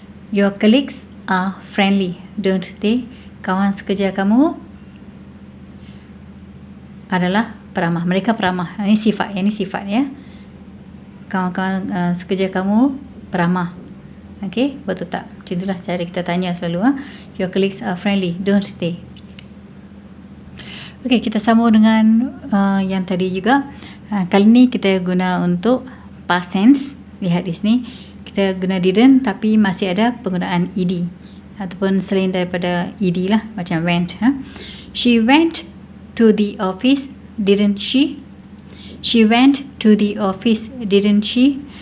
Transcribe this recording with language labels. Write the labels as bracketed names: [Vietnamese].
[English] Your colleagues are friendly, don't they? [Malay] Kawan sekerja kamu adalah peramah. Mereka peramah. Ini sifat, ini sifat ya. Kawan-kawan sekerja kamu peramah. Okey, betul tak? Macam itulah cara kita tanya selalu. [English] Your colleagues are friendly, don't they? [Malay] Okey, kita sambung dengan yang tadi juga. Kali ni kita guna untuk past tense. Lihat di sini. Kita guna didn't tapi masih ada penggunaan ed. Ataupun selain daripada ed lah. Macam went. [English] She went to the office, didn't she? She went to the office, didn't she?